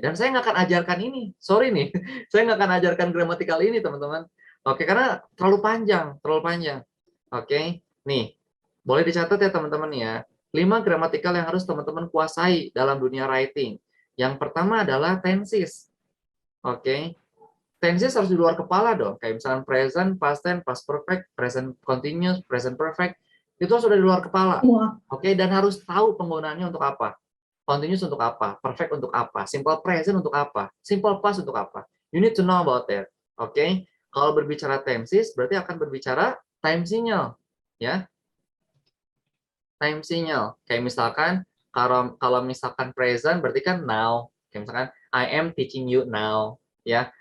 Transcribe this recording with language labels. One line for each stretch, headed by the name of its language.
Indonesian: Dan saya nggak akan ajarkan ini. Sorry nih, saya nggak akan ajarkan gramatikal ini teman-teman. Oke, karena terlalu panjang. Oke, nih. Boleh dicatat ya teman-teman ya. 5 gramatikal yang harus teman-teman kuasai dalam dunia writing. Yang pertama adalah tenses. Oke. Tenses harus di luar kepala dong. Kayak misalnya present, past tense, past perfect, present continuous, present perfect. Itu sudah di luar kepala. Oke, dan harus tahu penggunaannya untuk apa. Continuous untuk apa, perfect untuk apa, simple present untuk apa, simple past untuk apa.
English: You need to know about that.
Indonesian: Oke. Kalau berbicara tenses berarti akan berbicara time signal, ya. Time signal. Kayak misalkan kalau misalkan present berarti kan now. Kayak misalkan
English: I am teaching you now, ya.